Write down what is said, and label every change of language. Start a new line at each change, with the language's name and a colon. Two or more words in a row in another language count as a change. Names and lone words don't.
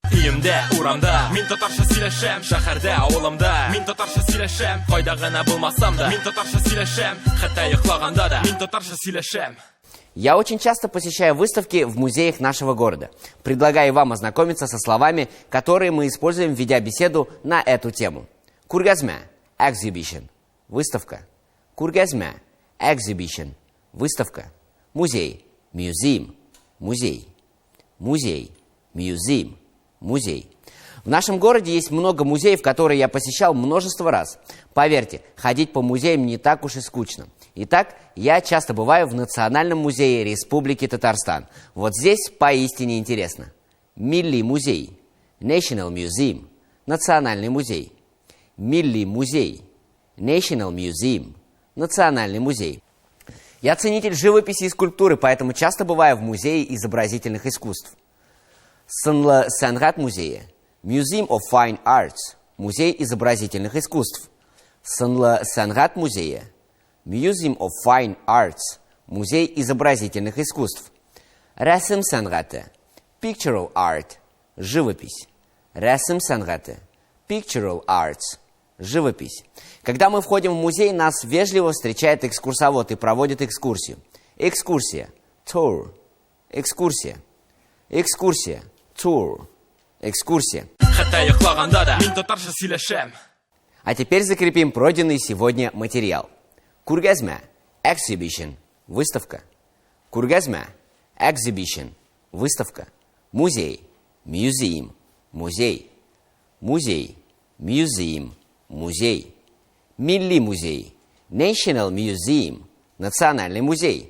Tatar: Үйімде, урамда, мен татарша сөйлешем. Шәһәрдә, ауылымда, мен татарша сөйлешем. Кайда гына булмасам да, мен татарша сөйлешем. Хәтта йоклаганда да, мен татарша сөйлешем.
Russian: Я очень часто посещаю выставки в музеях нашего города. Предлагаю вам ознакомиться со словами, которые мы используем, ведя беседу на эту тему.
Tatar: Күргәзмә, exhibition, выставка. Күргәзмә, exhibition, выставка. Музей, museum, музей. Музей, museum, музей.
Russian: В нашем городе есть много музеев, которые я посещал множество раз. Поверьте, ходить по музеям не так уж и скучно. Итак, я часто бываю в Национальном музее Республики Татарстан. Вот здесь поистине интересно.
Tatar: Милли музей,
English: National Museum,
Russian: Национальный музей.
Tatar: Милли музей,
English: National Museum,
Russian: Национальный музей. Я ценитель живописи и скульптуры, поэтому часто бываю в Музее изобразительных искусств.
Tatar: Сынлы сәнгать музее,
English: Museum of Fine Arts,
Russian: Музей изобразительных искусств.
Tatar: Сынлы сәнгать музее,
English: Museum of Fine Arts,
Russian: Музей изобразительных искусств.
Tatar: Рәсем сәнгате,
English: Pictorial Art,
Russian: живопись.
Tatar: Рәсем сәнгате,
English: Pictorial Arts, живопись.
Russian: Когда мы входим в музей, нас вежливо встречает экскурсовод и проводит экскурсию. Экскурсия, tour, экскурсия. Экскурсия, tour, экскурсия. А теперь закрепим пройденный сегодня материал.
Tatar: Күргәзмә, exhibition, выставка. Күргәзмә, exhibition, выставка. Музей, museum, музей. Музей, museum, музей. Милли музей,
English: National Museum,
Russian: Национальный музей.